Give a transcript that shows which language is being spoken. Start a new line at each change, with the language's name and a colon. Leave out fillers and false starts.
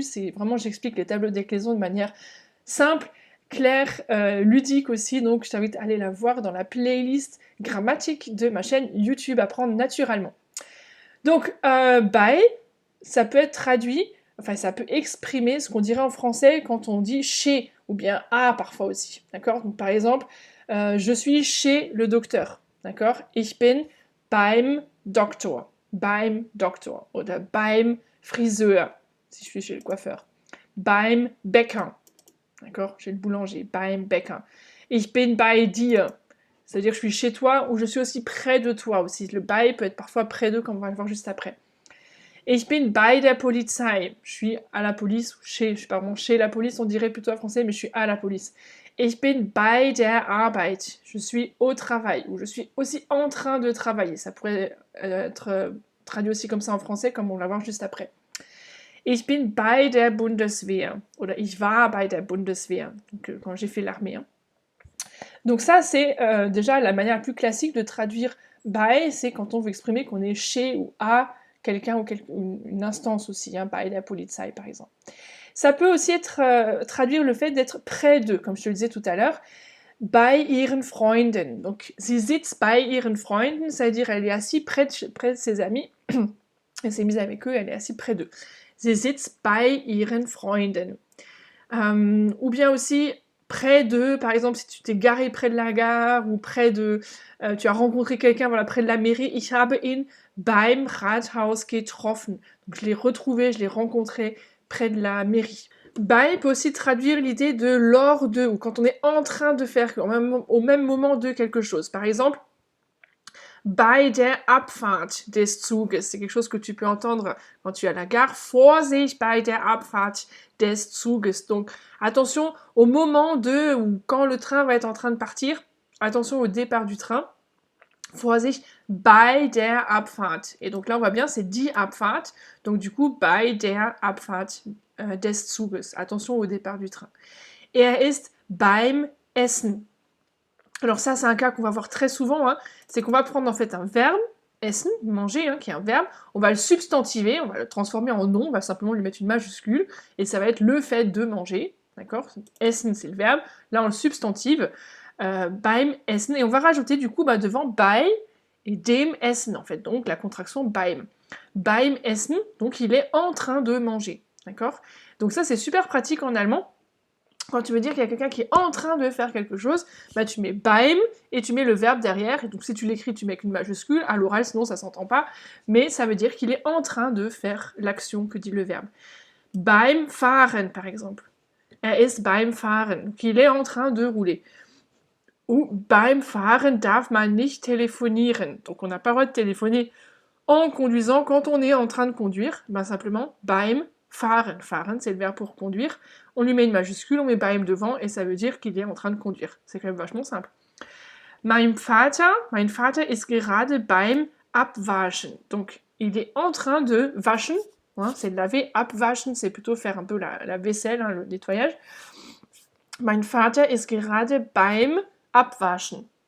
French: C'est vraiment, j'explique les tableaux de déclinaison de manière simple, claire, ludique aussi, donc je t'invite à aller la voir dans la playlist grammatique de ma chaîne YouTube Apprendre naturellement. Donc, bei, ça peut être traduit, enfin ça peut exprimer ce qu'on dirait en français quand on dit chez, ou bien à parfois aussi, d'accord? Donc par exemple, je suis chez le docteur, d'accord?
German: Ich bin beim Doktor, oder beim Friseur,
French: si je suis chez le coiffeur.
German: Beim Bäcker,
French: d'accord? Chez le boulanger,
German: beim Bäcker. Ich bin bei dir,
French: c'est-à-dire je suis chez toi ou je suis aussi près de toi aussi. Le bei peut être parfois près d'eux, comme on va le voir juste après.
German: Ich bin bei der Polizei,
French: je suis à la police, chez la police, on dirait plutôt en français, mais je suis à la police.
German: Ich bin bei der Arbeit,
French: je suis au travail, ou je suis aussi en train de travailler. Ça pourrait être traduit aussi comme ça en français, comme on va voir juste après.
German: Ich bin bei der Bundeswehr, oder ich war bei der Bundeswehr,
French: donc quand j'ai fait l'armée. Hein. Donc ça, c'est déjà la manière la plus classique de traduire bei, c'est quand on veut exprimer qu'on est chez ou à quelqu'un ou une instance aussi, hein,
German: bei der Polizei
French: par exemple. Ça peut aussi être traduire le fait d'être près d'eux, comme je te le disais tout à l'heure,
German: bei ihren Freunden.
French: Donc,
German: sie sitzt bei ihren Freunden,
French: c'est-à-dire elle est assise près de ses amis, elle s'est mise avec eux, elle est assise près d'eux.
German: Sie sitzt bei ihren Freunden.
French: Ou bien aussi près de, par exemple, si tu t'es garé près de la gare ou près de, tu as rencontré quelqu'un voilà, près de la mairie,
German: ich habe ihn beim Rathaus getroffen.
French: Donc je l'ai retrouvé, je l'ai rencontré près de la mairie. Bei peut aussi traduire l'idée de lors de, ou quand on est en train de faire, au même moment de quelque chose. Par exemple,
German: bei der Abfahrt des Zuges.
French: C'est quelque chose que tu peux entendre quand tu es à la gare.
German: Vorsicht bei der Abfahrt des Zuges.
French: Donc, attention au moment de, ou quand le train va être en train de partir. Attention au départ du train.
German: Vorsicht bei der Abfahrt.
French: Et donc là, on voit bien, c'est die Abfahrt. Donc du coup,
German: bei der Abfahrt des Zuges.
French: Attention au départ du train.
German: Er ist beim Essen.
French: Alors ça, c'est un cas qu'on va voir très souvent, hein. C'est qu'on va prendre en fait un verbe, essen, manger, hein, qui est un verbe, on va le substantiver, on va le transformer en nom, on va simplement lui mettre une majuscule, et ça va être le fait de manger, d'accord? Essen, c'est le verbe, là on le substantive,
German: beim Essen,
French: et on va rajouter du coup devant bei et dem Essen, en fait, donc la contraction beim.
German: Beim Essen,
French: donc il est en train de manger, d'accord? Donc ça, c'est super pratique en allemand. Quand tu veux dire qu'il y a quelqu'un qui est en train de faire quelque chose, tu mets beim et tu mets le verbe derrière. Et donc si tu l'écris, tu mets une majuscule. À l'oral, sinon ça s'entend pas. Mais ça veut dire qu'il est en train de faire l'action que dit le verbe.
German: Beim Fahren,
French: par exemple.
German: Er ist beim Fahren.
French: Donc il est en train de rouler.
German: Ou beim Fahren darf man nicht telefonieren.
French: Donc on n'a pas le droit de téléphoner en conduisant quand on est en train de conduire.
German: Simplement beim Fahren.
French: Fahren, c'est le verbe pour conduire. On lui met une majuscule, on met beim devant, et ça veut dire qu'il est en train de conduire. C'est quand même vachement simple.
German: Mein Vater ist gerade beim Abwaschen.
French: Donc, il est en train de waschen, hein, c'est de laver, abwaschen, c'est plutôt faire un peu la vaisselle, hein, le nettoyage.
German: Mein Vater ist gerade beim Abwaschen.